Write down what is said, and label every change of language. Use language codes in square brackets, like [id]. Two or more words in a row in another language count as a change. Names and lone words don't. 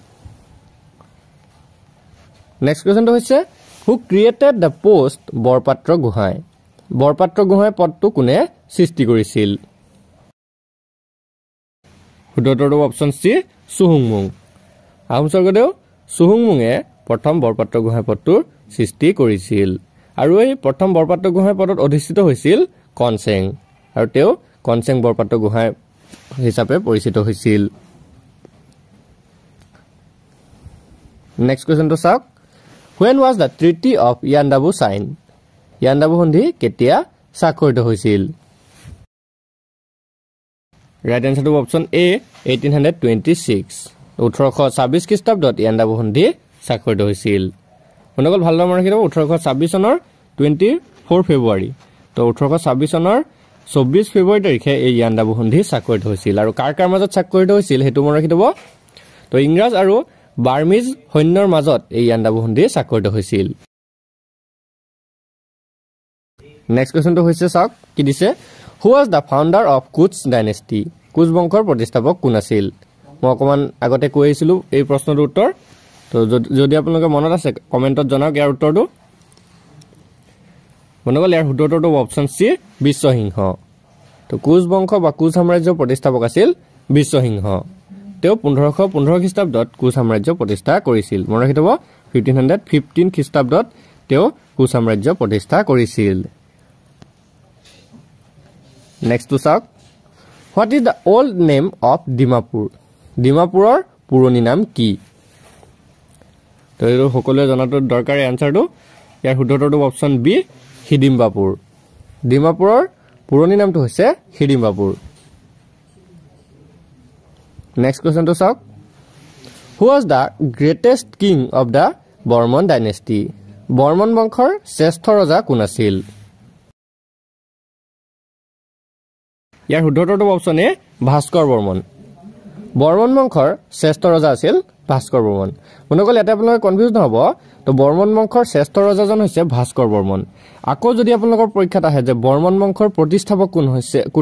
[en] next question [as] হৈছে [en] who created the post [as] বৰপাত্ৰ গোহাঁই পদটো কোনে সৃষ্টি কৰিছিল শুদ্ধ উত্তৰটো অপচন চি চুহুংমুং আহোম স্বৰ্গদেউ চুহুংমুঙে প্ৰথম বৰপাত্ৰ গোহাঁই পদটোৰ সৃষ্টি কৰিছিল আৰু এই প্ৰথম বৰপাত্ৰ গোহাঁই পদত অধিষ্ঠিত হৈছিল কনচেং আৰু তেওঁ কনচেং বৰপাত্ৰ গোহাঁই হিচাপে পৰিচিত হৈছিল [en] next question [as] চাওক [en] when was the treaty of Yandabu signed [as] Yandabu সন্ধি কেতিয়া স্বাক্ষৰিত হৈছিল [en] right answer [as] অপচন এ 1826 1826 খ্ৰীষ্টাব্দত ইয়াণ্ডাবু সন্ধি স্বাক্ষৰিত হৈছিল মনগল ভালদৰে ৰাখিব 1826 চনৰ 24 ফেব্ৰুৱাৰী তো 1826 চনৰ 24 ফেব্ৰুৱাৰী তাৰিখে এই ইয়াণ্ডাবু সন্ধি স্বাক্ষৰিত হৈছিল আৰু কাৰ মাজত স্বাক্ষৰিত হৈছিল হেতু মন ৰাখিব তো ইংৰাজ আৰু বাৰ্মিজ সৈন্যৰ মাজত এই ইয়াণ্ডাবু সন্ধি স্বাক্ষৰিত হৈছিল [en] next question [as] হৈছে চাওক কি দিছে [en] who was the founder of Kuch dynasty [as] কুচ বংশৰ প্ৰতিষ্ঠাপক কোন আছিল মই অকমান আগতে কৈ আহিছিলো এই প্ৰশ্নটোৰ উত্তৰ তো যদি আপোনালোকে মনত আছে কমেন্টত জনাওক ইয়াৰ উত্তৰটো মনগল ইয়াৰ উত্তৰটো অপচন সি বিশ্বসিংহ তো কুচ বংশ বা কুচ সাম্ৰাজ্যৰ প্ৰতিষ্ঠাপক আছিল বিশ্বসিংহ তেওঁ 1515 খ্ৰীষ্টাব্দত কুচ সাম্ৰাজ্য প্ৰতিষ্ঠা কৰিছিল মনত ৰাখিব 1515 খ্ৰীষ্টাব্দত তেওঁ কুচ সাম্ৰাজ্য প্ৰতিষ্ঠা কৰিছিল নেক্সট টু চাওক [en] what is the old name of Dimapur [as] ডিমাপুৰৰ পুৰণি নাম কি তো এই সকলোৱে জনাটো দৰকাৰী আনসাৰটো ইয়াৰ শুদ্ধটো অপচন বি হিডিম্বাপুৰ ডিমাপুৰৰ পুৰণি নামটো হৈছে হিডিম্বাপুৰ [en] next question [as] চাওক [en] who was the greatest king of the Barman dynasty [as] বৰ্মন বংশৰ শ্ৰেষ্ঠ ৰজা কোন আছিল ইয়াৰ শুদ্ধটো অপচন এ ভাস্কৰ বৰ্মন বৰ্মন বংশৰ শ্ৰেষ্ঠ ৰজা আছিল ভাস্কৰ বৰ্মন মনগল এটা আপোনালোকে কনফিউজ নহব তো বৰ্মন বংশৰ শ্ৰেষ্ঠ ৰজাজন হৈছে ভাস্কৰ বৰ্মন আকৌ যদি আপোনালোকৰ পৰীক্ষাত আহে যে বৰ্মন বংশৰ প্ৰতিষ্ঠাপক কোন